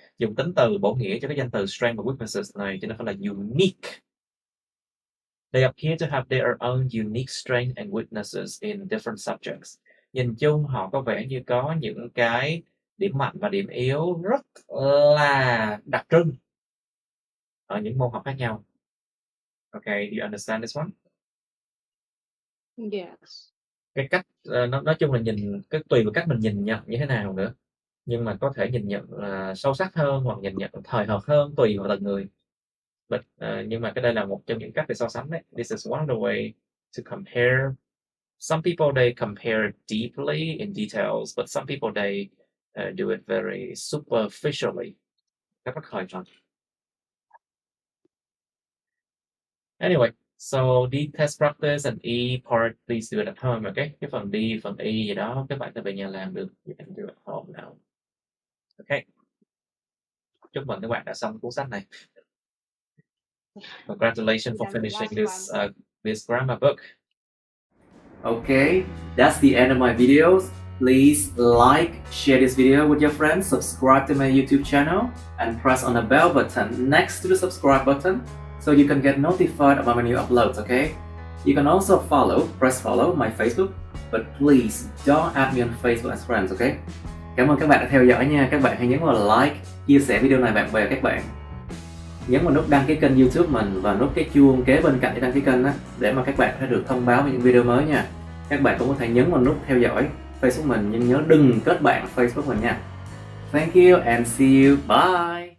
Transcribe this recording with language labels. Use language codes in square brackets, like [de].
[vi] Dùng tính từ bổ nghĩa cho cái danh từ strength và weaknesses này cho nên phải là unique. [en] They appear to have their own unique strengths and weaknesses in different subjects. [vi] Nhìn chung họ có vẻ như có những cái điểm mạnh và điểm yếu rất là đặc trưng ở những môn học khác nhau. [en] Okay, do you understand this one? Yes. [vi] Cái cách nói chung là nhìn cái tùy vào cách mình nhìn nhận như thế nào nữa, nhưng mà có thể nhìn nhận sâu sắc hơn hoặc nhìn nhận thời hợp hơn tùy vào từng người. But nhưng mà cái đây là một trong những cách để so sánh đấy. [en] This is one of the way to compare. Some people they compare deeply in details, but some people they do it very superficially. [vi] Các bất khởi chọn. [en] Anyway, so D test practice and E part, please do it at home, okay? [vi] Cái phần D, phần E gì đó các bạn có về nhà làm được. [en] You can do it at home now. Okay. [vi] Chúc mừng các bạn đã xong cuốn sách này. [en] Congratulations for finishing this grammar book. Okay, that's the end of my videos. Please like, share this video with your friends, subscribe to my YouTube channel, and press on the bell button next to the subscribe button so you can get notified about my new uploads, okay? You can also press follow my Facebook, but please don't add me on Facebook as friends, okay? [vi] Cảm ơn các bạn đã theo dõi nha. Các bạn hãy nhấn vào like, chia sẻ video này bạn bè các bạn. Nhấn vào nút đăng ký kênh YouTube mình và nút cái chuông kế bên cạnh để đăng ký kênh á, để mà các bạn sẽ được thông báo về những video mới nha. Các bạn cũng có thể nhấn vào nút theo dõi Facebook mình, nhưng nhớ đừng kết bạn Facebook mình nha. [en] Thank you and see you. Bye.